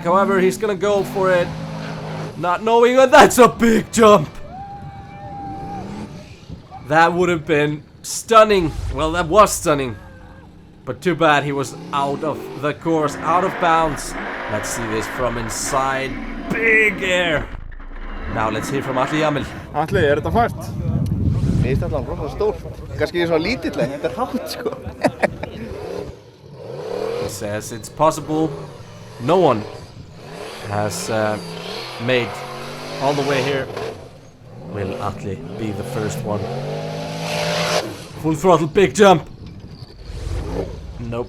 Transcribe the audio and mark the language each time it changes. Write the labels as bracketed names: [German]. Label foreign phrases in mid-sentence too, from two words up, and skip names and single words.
[English] However, he's gonna go for it, not knowing that that's a big jump. That would have been stunning. Well, that was stunning. But too bad he was out of the course, out of bounds. Let's see this from inside. Big air. Now let's hear from Atli Jamil. [Icelandic] Atli, þetta fært? Mér finnst þetta bara stórt. Kannski svona lítill, en þetta hátt sko. [English] He says it's possible. No one has made all the way here. Will Atli be the first one? Full throttle, big jump. Nope.